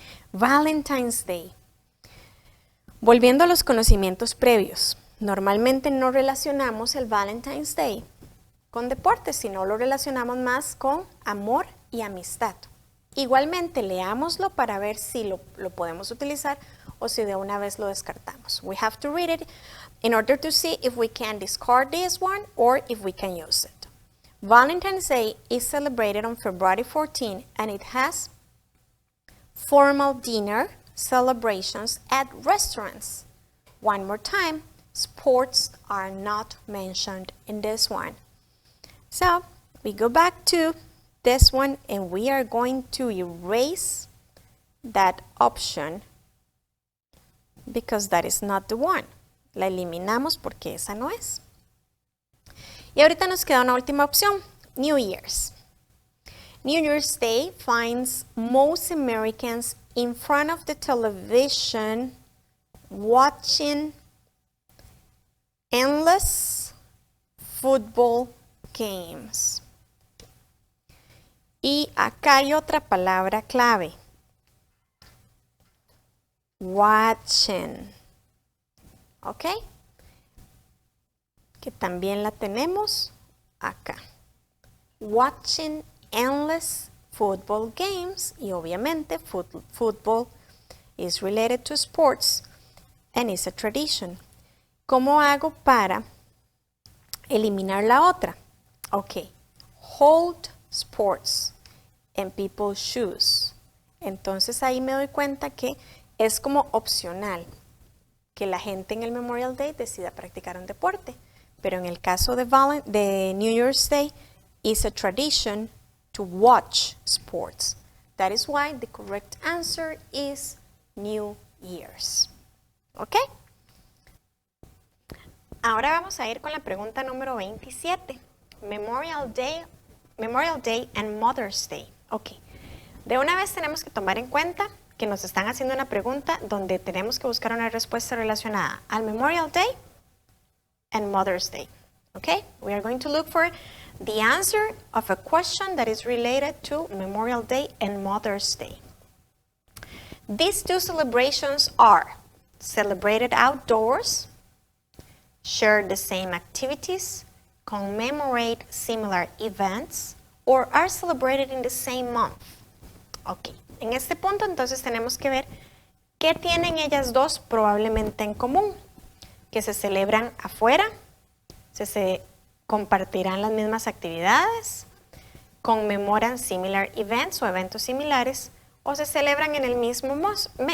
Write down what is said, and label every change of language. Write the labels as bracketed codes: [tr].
[es] Valentine's Day. Volviendo a los conocimientos previos, normalmente no relacionamos el Valentine's Day con deportes, sino lo relacionamos más con amor y amistad. Igualmente, leámoslo para ver si lo podemos utilizar o si de una vez lo descartamos. [en] We have to read it in order to see if we can discard this one or if we can use it. Valentine's Day is celebrated on February 14 and it has formal dinner celebrations at restaurants. One more time, sports are not mentioned in this one. So, we go back to this one and we are going to erase that option because that is not the one. [es] La eliminamos porque esa no es. Y ahorita nos queda una última opción, New Year's. [en] New Year's Day finds most Americans in front of the television watching endless football games. [es] Y acá hay otra palabra clave. [en] Watching. ¿Ok? [es] Que también la tenemos acá. [en] Watching endless football games. [es] Y obviamente [en] football is related to sports and is a tradition. [es] ¿Cómo hago para eliminar la otra? Ok. [en] Hold sports and people choose. [es] Entonces ahí me doy cuenta que es como opcional que la gente en el Memorial Day decida practicar un deporte. Pero en el caso de [en] New Year's Day, is a tradition to watch sports. That is why the correct answer is New Year's. ¿Ok? [es] Ahora vamos a ir con la pregunta número 27. [en] Memorial Day and Mother's Day. Ok. [es] De una vez tenemos que tomar en cuenta que nos están haciendo una pregunta donde tenemos que buscar una respuesta relacionada al Memorial Day and Mother's Day. Okay? [en] We are going to look for the answer of a question that is related to Memorial Day and Mother's Day. These two celebrations are celebrated outdoors, share the same activities, commemorate similar events, or are celebrated in the same month. [es] Ok, en este punto entonces tenemos que ver qué tienen ellas dos probablemente en común, que se celebran afuera, se compartirán las mismas actividades, conmemoran [en] similar events [es] o eventos similares, o se celebran en el mismo mes.